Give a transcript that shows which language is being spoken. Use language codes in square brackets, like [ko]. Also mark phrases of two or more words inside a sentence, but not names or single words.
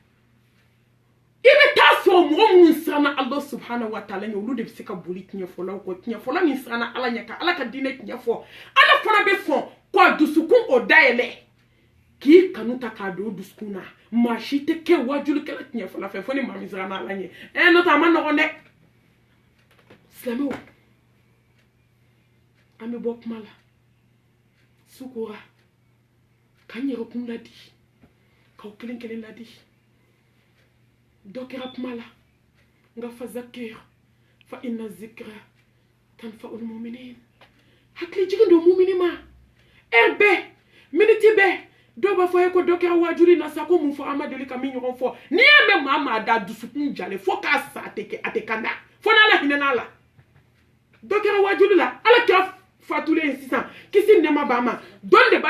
[bm] i bɛ taa sɔrɔ mɔgɔ minnu siranna ala [ar] سبحانه وتعالى [bm] ɲɛ olu de bɛ se ka boli tiɲɛ fɔlaw kɔ tiɲɛ fɔla min siranna ala ɲɛ ka ala ka diinɛ tiɲɛ fɔ ala fana bɛ sɔn k'a dusukun o dayɛlɛ k'i kanu ta k'a don o dusukun na maa si tɛ kɛ wajulikɛla tiɲɛ fɔla fɛ fo ni maa min siranna ala ɲɛ n'o tɛ a ma nɔgɔn dɛ silamɛw an bɛ bɔ kuma la sukora k'an yɛrɛ kun ladi k'aw kelen kelen ladi dɔ kɛra kuma la nka [ar] فذكر فإن الذكرى تنفع المؤمنين [bm] hakili jigin don mumini ma bɛɛ miniti bɛɛ dɔw b'a fɔ ye ko dɔ kɛra wajuri na sa ko mun fɔ an ma deli ka min ɲɔgɔn fɔ n'i y'a mɛn maa da dusukun jalen fo k'a sa a tɛ kanda fo n'ala hinɛna la dɔ kɛra wajuri la ala kɛra fatulen ye sisan kisi nɛma b'a ma dɔn de b'a